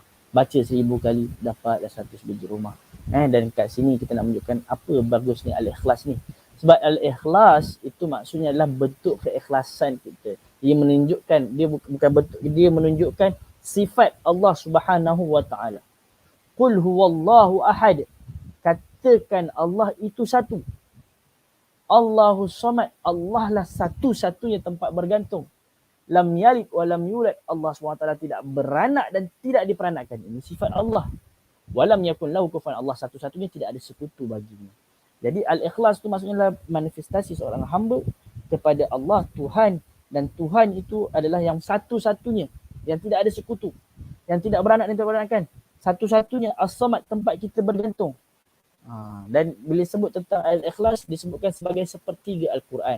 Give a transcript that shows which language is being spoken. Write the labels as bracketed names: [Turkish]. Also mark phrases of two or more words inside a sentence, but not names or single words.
[Malay] Baca 1000 kali, dapatlah 100 biji rumah. Dan kat sini kita nak menunjukkan apa bagusnya Al-Ikhlas ni. Sebab Al-Ikhlas itu maksudnya adalah bentuk keikhlasan kita. Dia menunjukkan, dia menunjukkan sifat Allah [Arabic] سبحانه وتعالى. قل هو الله أحد. [Malay] Katakan Allah itu satu. [Arabic] الله الصمد. [Malay] Allah lah satu-satunya tempat bergantung. [Arabic] لم يلد ولم يولد. [Malay] Allah SWT tidak beranak dan tidak diperanakkan. Ini sifat Allah. [Arabic] ولم يكن له كفوا. [Malay] Allah satu-satunya, tidak ada sekutu baginya. Jadi Al-Ikhlas itu maksudnya adalah manifestasi seorang hamba kepada Allah Tuhan, dan Tuhan itu adalah yang satu-satunya, yang tidak ada sekutu, yang tidak beranak dan tidak beranakkan. Satu-satunya As-Samad, tempat kita bergantung. Dan bila sebut tentang Al-Ikhlas disebutkan sebagai sepertiga Al-Quran.